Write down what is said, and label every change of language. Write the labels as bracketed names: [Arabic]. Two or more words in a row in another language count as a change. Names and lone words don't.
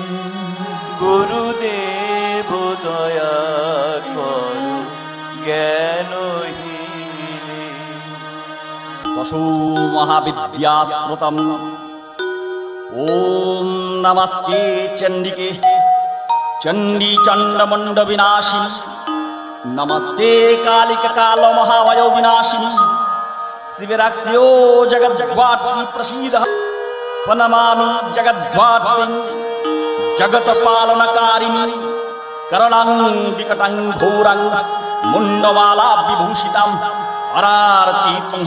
[Bangla] গুরুদেব দয়া করো জ্ঞানহীনে [Sanskrit] দশো মহাবিদ্যাস্মৃতম ওম নমস্তে চণ্ডিকে চণ্ডী চণ্ডমুণ্ড বিনাশিনী नमस्ते कालिक काल महावयो विनाशिनी शिविराक्ष्यो जगद्वाटी प्रसीद प्रणमामि जगद्वाटी जगत पालनकारिणी करणां विकटं घोरं मुंडमाला विभूषितं हरार्चितं